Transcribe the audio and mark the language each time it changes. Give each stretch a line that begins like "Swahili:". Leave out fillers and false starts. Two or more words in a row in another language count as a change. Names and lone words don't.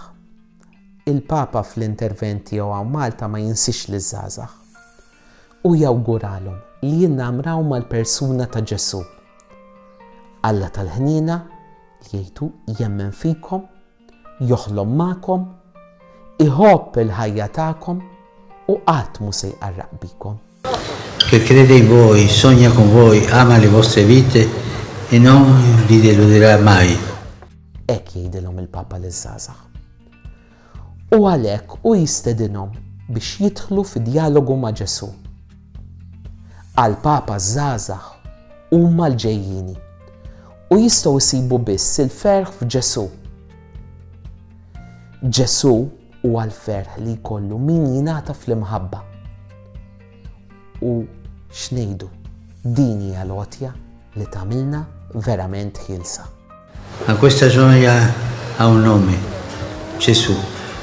Maltese: Il-Papa fl-intervent tiegħu hawn Malta ma jinsix liż-żgħażagħ u jawguralhom li jinnamraw mal-persuna ta' Ġesu. Alla tal-ħnina li jgħidu jemmen fikom, joħlom magħkom, iħobb il-ħajja tagħkom u qatt mhu se jqarraq bikom.
Italian: Che crede in voi, sogna con voi, ama le vostre vite e non vi deluderà mai.
Maltese: Hekk jgħidilhom il-Papa liż-żgħażagħ. U għalhekk u jistedinhom biex jidħlu f'dialogu ma' Ġesu. Għall-Papa żgħażagħ huma l-ġejjieni u jistgħu jsibu biss il-ferħ f'Ġesu. Ġesu huwa l-ferħ li jkollu min jingħata fl-imħabba. U x'ngħidu, din hija l-għotja li tagħmilna verament ħielsa.
Italian: Ma questa gioia ha un nome, Gesù.